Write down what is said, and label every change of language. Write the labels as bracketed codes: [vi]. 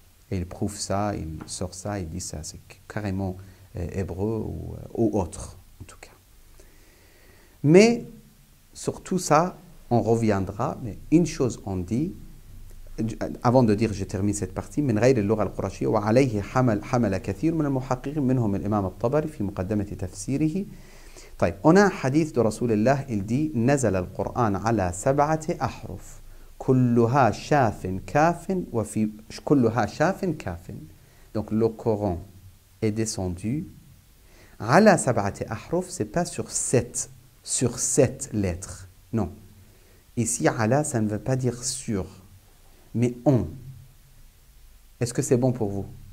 [fr] Et il prouve ça, il sort ça, il dit ça, c'est carrément hébreu ou autre, en tout cas. Mais sur tout ça, on reviendra, mais une chose on dit, avant de dire, je termine cette partie, [ar] من غير اللغة القرشية وعليه حمل كثير من المحققين منهم الإمام الطبري في مقدمة تفسيره. طيب, [fr] on a un hadith de Rasulullah, il dit [ar] نزل القرآن على 7 أحرف كلها شاف كاف وفي كلها شاف كاف. [fr] Donc le Coran est descendu [ar] على 7 أحرف, [fr] c'est pas sur 7 lettres, non. Ici, ala, ça ne veut pas dire sur, mais on. Est-ce que c'est bon pour vous?